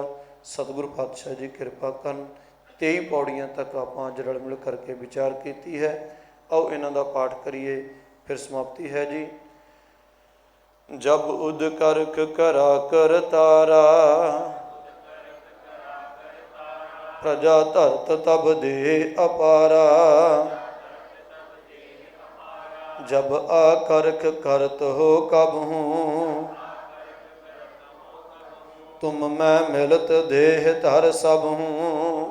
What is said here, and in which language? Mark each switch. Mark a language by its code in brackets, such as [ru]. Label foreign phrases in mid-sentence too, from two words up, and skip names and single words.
[pa] ਸਤਿਗੁਰੂ ਪਾਤਸ਼ਾਹ ਜੀ ਕਿਰਪਾ ਕਰਨ। 23 ਪੌੜੀਆਂ ਤੱਕ ਆਪਾਂ ਅੱਜ ਰਲ ਮਿਲ ਕਰਕੇ ਵਿਚਾਰ ਕੀਤੀ ਹੈ। ਆਓ ਇਹਨਾਂ ਦਾ ਪਾਠ ਕਰੀਏ, ਫਿਰ ਸਮਾਪਤੀ ਹੈ ਜੀ। [bra] जब उद करक करा कर तारा, प्रजा धरत तब देह अपारा। जब आकर्ख करत हो कबहूँ, तुम मैं मिलत देह धर सबहूँ।